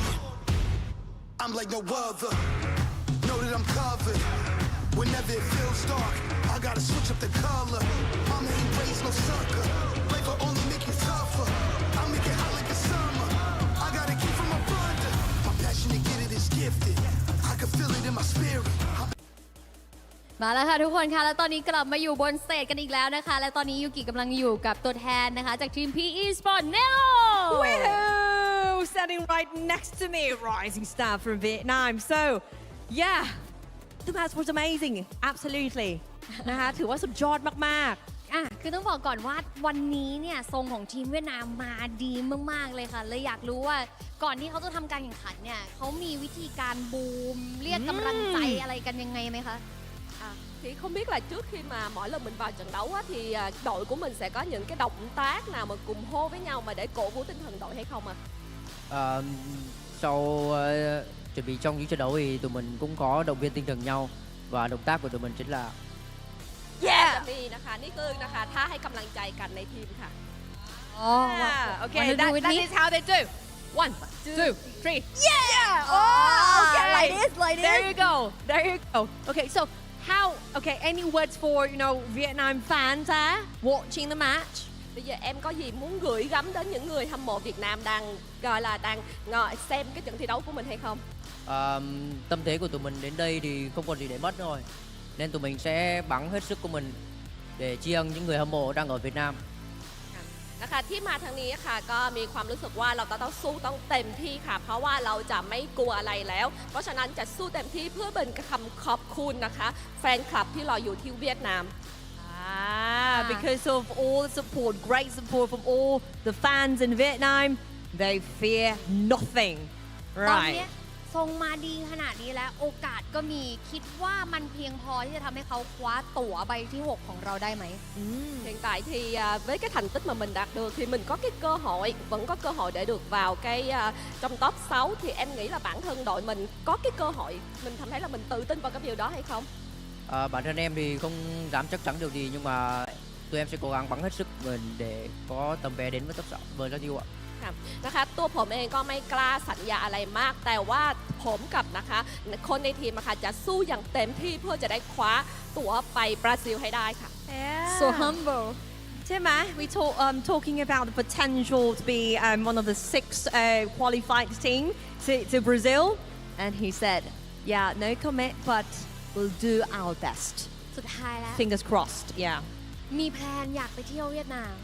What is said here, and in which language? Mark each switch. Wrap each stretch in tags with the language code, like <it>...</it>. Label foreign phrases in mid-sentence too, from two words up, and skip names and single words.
<en>I'm like no other. Know that I'm covered. Whenever it feels dark, I gotta switch up the color. Mama ain't raised no sucker. Life will only make you tougher. I make it hot like the summer. I gotta keep from abundant. My passion to get it is gifted. I can feel it in my spirit.</en> <th>มาแล้วค่ะทุกคนค่ะแล้วตอนนี้กลับมาอยู่บนสเตจกันอีกแล้วนะคะและตอนนี้ยูกิกำลังอยู่กับตัวแทนนะคะจากทีม PE Sport Nero</th> <en>Woohoo! Standing right next to me, rising star from Vietnam. So, yeah, the match was amazing. Absolutely.</en> <th>นะคะถือว่าสุดยอดมากๆ คือต้องบอกก่อนว่าวันนี้เนี่ยทรงของทีมเวียดนามมาดีมากๆเลยค่ะเลยอยากรู้ว่าก่อนที่เขาจะทำการแข่งขันเนี่ยเขามีวิธีการบูมเรียกกำลังใจอะไรกันยังไงไหมคะ</th> <vi>Thì không biết là trước khi mà mỗi lần mình vào trận đấu á, thì đội của mình sẽ có những cái động tác nào mà cùng hô với nhau mà để cổ vũ tinh thần đội hay không ạ? Sau chuẩn bị trong những trận đấu thì tụi mình cũng có động viên tinh thần nhau và động tác của tụi mình chính là</vi> <th>จะมีนะคะนี่คือนะคะท่าให้กำลังใจกันในทีมค่ะ</th> <en>Okay, that is how they do. 1, 2, 3. Yeah! Oh, okay. like this. There you go. Okay, so any words for, Vietnam fans watching the match?</en> <vi>Bây giờ em có gì muốn gửi gắm đến những người hâm mộ Việt Nam đang ngồi xem cái trận thi đấu của mình hay không? Tâm thế của tụi mình đến đây thì không còn gì để mất rồi. Nên tụi mình sẽ bắn hết sức của mình để tri ân những người hâm mộ đang ở Việt Nam.</vi> <th>นะคะที่มาทางนี้ค่ะก็มีความรู้สึกว่าเราต้องสู้ต้องเต็มที่ค่ะเพราะว่าเราจะไม่กลัวอะไรแล้วเพราะฉะนั้นจะสู้เต็มที่เพื่อเป็นคำขอบคุณนะคะแฟนคลับที่รออยู่ที่เวียดนาม</th> <en>Because of all the support, great support from all the fans in Vietnam, they fear nothing.</en> <th>ตอนนี้ทรงมาดีขนาดนี้แล้วโอกาสก็มีคิดว่ามันเพียงพอที่จะทำให้เขาคว้าตั๋วใบที่ 6 ของเราได้ไหม</th> <vi>Hiện tại thì với cái thành tích mà mình đạt được thì mình có cái cơ hội vẫn có cơ hội để được vào cái trong top 6 thì em nghĩ là bản thân đội mình có cái cơ hội mình cảm thấy là mình tự tin vào cái điều đó hay không? Bản thân em thì không dám chắc chắn điều gì nhưng mà tụi em sẽ cố gắng bắn hết sức mình để có tấm vé đến với top 6 với các yêu ạ.</vi> <th>นะคะตัวผมเองก็ไม่กล้าสัญญาอะไรมากแต่ว่าผมกับนะคะคนในทีมนะคะจะสู้อย่างเต็มที่เพื่อจะได้คว้าตั๋วไปบราซิลให้ได้ค่ะ</th> <en>So humble.</en> <th>ใช่ไหม</th> <en>We talking about the potential to be one of the 6 qualified team to Brazil and he said yeah no commit but we'll do our best</en> <th>สุดท้ายแล้ว</th> <en>fingers crossed yeah</en> <th>มีแพลนอยากไปเที่ยวเวียดนาม</th>